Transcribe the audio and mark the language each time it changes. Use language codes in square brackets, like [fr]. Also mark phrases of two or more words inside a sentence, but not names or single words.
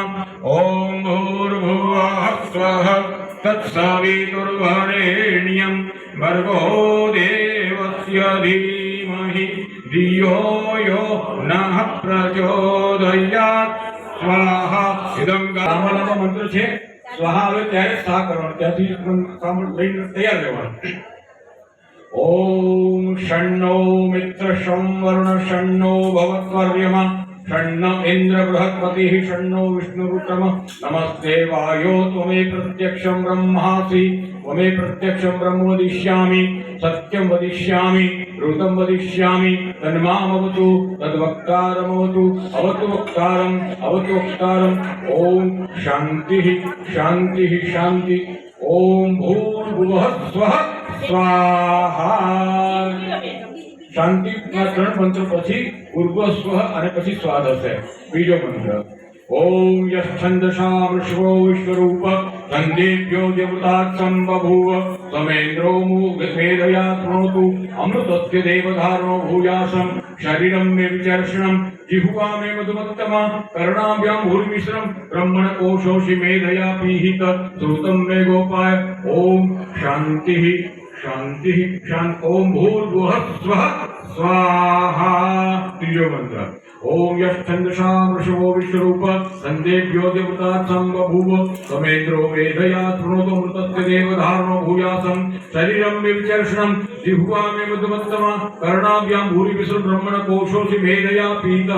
[sa] ओम भूर्भुवः स्वः तत्सवितुर्वरेण्यं भर्गो देवस्य धीमहि धियो यो नः प्रचोदयात् स्वाहा. [gu] ઇદં ગામલાનો મંત્ર છે. સ્વાહા આવે ત્યારે સા કરવાનું, ત્યાંથી લઈને તૈયાર રહેવાનું. [sa] ओम षण्णो मित्र संवर्ण षण्णो भवत्वर्यमा षण्ण इंद्र बृहस्पतिः षण्णो विष्णुरुक्रम नमस्ते वायो त्वमे प्रत्यक्षं ब्रह्मासि त्वमे प्रत्यक्षं ब्रह्म वदिष्यामि सत्यं वदिष्यामि ऋतं वदिष्यामि तन्मामवतु तद्वक्तारमवतु अवतु वक्तारम् अवतु वक्तारम्. ओम शान्तिः शान्तिः शान्ति. ओम भूर्भुवः स्वः स्वाहा. [gu] શાંતિના ત્રણ મંત્ર પછી પૂર્વ સ્વ અને પછી સ્વાદ હશે. બીજો મંત્ર [sa] ओम यश्छंदसा वृषभो विश्वरूप संदेभ्यो देवतात् संबभूव समेन्द्रो मेधया शृणोतु अमृतस्य देवधारणो भूयासं शरीरं मे विचर्षणं जिह्वा मे मधुमत्तमा कर्णाभ्यां भूर्मिश्रं ब्रह्मण कोशोषि मेधया पीहित श्रुतं मे गोपाय. ओम शांतिः शांतिः शांति. ओम भूर्भुवः स्वः स्वाहा. [gu] ત્રીજો મંત્ર [sa] ओम यश्छंदसा वृषभो विश्वरूप संदेभ्यो देवतात् संबभूव समेन्द्रो मेधया शृणोतु अमृतस्य देवधारणो भूयासं शरीरं मे विचर्षणं जिह्वा मे मधुमत्तमा कर्णाभ्यां भूरिमिश्रं ब्रह्मण कोशोषि मेधया पीतः.